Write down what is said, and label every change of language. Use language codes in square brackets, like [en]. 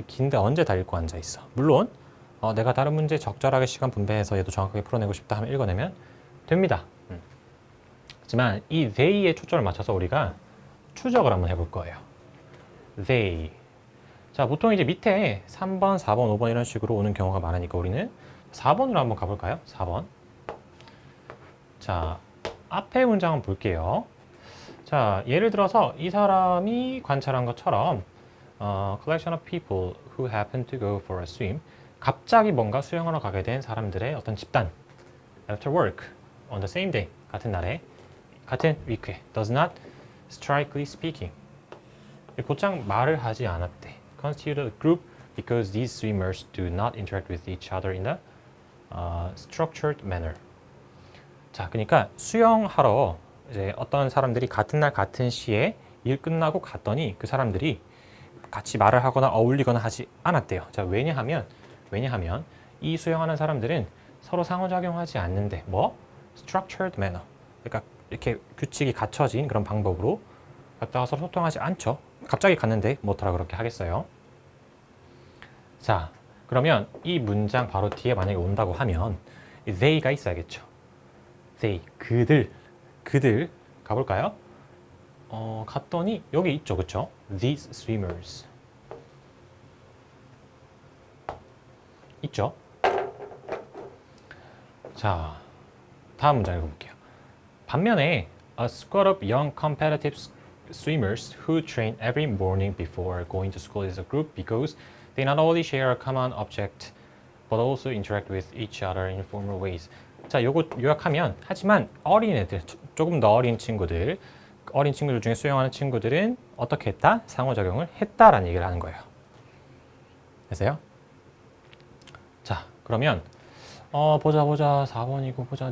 [ko] 긴데 언제 다 읽고 앉아 있어. 물론 내가 다른 문제 적절하게 시간 분배해서 얘도 정확하게 풀어내고 싶다 하면 읽어내면 됩니다. 하지만 이 they에 초점을 맞춰서 우리가 추적을 한번 해볼 거예요. [en] they. [ko] 자, 보통 이제 밑에 3번, 4번, 5번 이런 식으로 오는 경우가 많으니까 우리는 4번으로 한번 가볼까요? 4번. 자, 앞에 문장은 볼게요. 자, 예를 들어서 이 사람이 관찰한 것처럼 [en] collection of people who happen to go for a swim. [ko] 갑자기 뭔가 수영하러 가게 된 사람들의 어떤 집단. [en] After work, on the same day, [ko] 같은 날에, 같은 위크에, [en] does not, strictly speaking. [ko] 곧장 말을 하지 않았대. [en] Constitute a group because these swimmers do not interact with each other in a structured manner. [ko] 자, 그러니까 수영하러 이제 어떤 사람들이 같은 날 같은 시에 일 끝나고 갔더니 그 사람들이 같이 말을 하거나 어울리거나 하지 않았대요. 자, 왜냐하면 이 수영하는 사람들은 서로 상호작용하지 않는데 [en] structured manner. [ko] 그러니까 이렇게 규칙이 갖춰진 그런 방법으로 갔다가 서로 소통하지 않죠. 갑자기 갔는데 뭐더라 그렇게 하겠어요. 자, 그러면 이 문장 바로 뒤에 만약에 온다고 하면 이 they가 있어야겠죠. they, 그들 가볼까요? 갔더니 여기 있죠, 그쵸? [en] These swimmers [ko] 있죠? 자, 다음 문장 읽어볼게요. 반면에 [en] a squad of young competitive swimmers who train every morning before going to school is a group because they not only share a common object but also interact with each other in formal ways. [ko] 자, 요거 요약하면, 하지만 어린 애들, 조금 더 어린 친구들 중에 수영하는 친구들은 어떻게 했다? 상호작용을 했다라는 얘기를 하는 거예요. 됐어요? 자, 그러면 보자 4번이고 보자.